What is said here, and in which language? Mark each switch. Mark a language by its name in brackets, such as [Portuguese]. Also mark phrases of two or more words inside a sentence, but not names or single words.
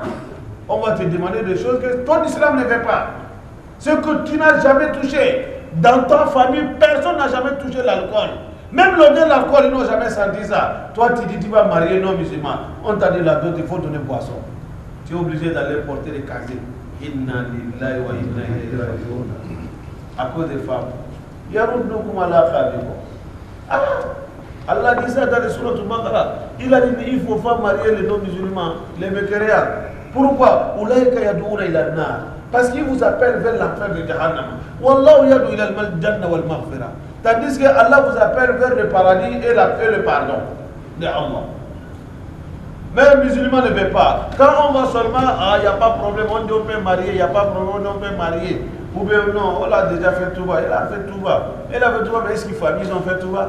[French] On va te demander des choses que ton islam ne veut pas. Ce que tu n'as jamais touché. Dans ta famille, personne n'a jamais touché l'alcool. Même l'odeur de l'alcool, ils n'ont jamais senti ça. Toi, tu dis tu vas marier non musulman. On t'a dit là-dedans, il faut donner boisson. Tu es obligé d'aller porter les casiers. [Arabic] إنا لله وإنا إليه راجعون. [French] À cause des femmes. [Arabic] يردوكم على أعقابكم. [French] Allah dit ça dans les sourates al-Baqarah. Il a dit il ne faut pas marier les non-musulmans, les mécréants. Pourquoi? [Arabic] أولئك يدعون إلى النار. [French] Parce qu'ils vous appellent vers l'enfer de Jahannam. [Arabic] والله يدعو إلى الجنة والمغفرة. [French] Tandis que Allah vous appelle vers le paradis et le pardon de Allah. Mais le musulman ne veut pas. Quand on va seulement, il n'y a pas de problème, on dit on peut marier, il n'y a pas de problème, on peut marier. Ou bien non, on a déjà fait tout bas, il a fait tout bas. Il a fait tout bas, mais est-ce qu'ils familles ont fait tout bas?